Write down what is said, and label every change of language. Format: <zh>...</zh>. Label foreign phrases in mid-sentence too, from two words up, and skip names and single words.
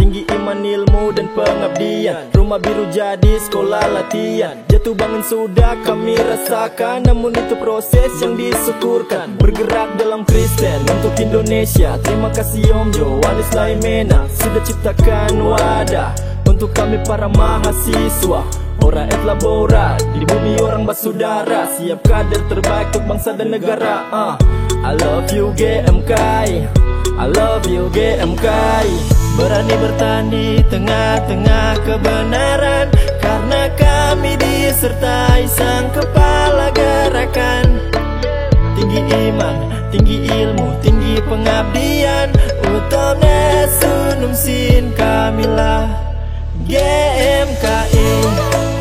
<id>Tinggi iman, ilmu dan pengabdian, rumah biru jadi sekolah latihan. Jatuh bangun sudah kami rasakan, namun itu proses yang disyukurkan. Bergerak dalam Kristen untuk Indonesia. Terima kasih Om Johannes Laimena, sudah ciptakan wadah untuk kami para mahasiswa.</id> <la>Ora et labora,</la> <id>di bumi orang bersaudara. Siap kader terbaik untuk bangsa dan negara.</id> <en>I love you GMKI, I love you GMKI.</en> <id>Berani bertahan di tengah-tengah kebenaran, karena kami disertai sang kepala gerakan. Tinggi iman, tinggi ilmu, tinggi pengabdian.</id> <la>Ut Omnes Unum Sin, kamilah GMKI.</la>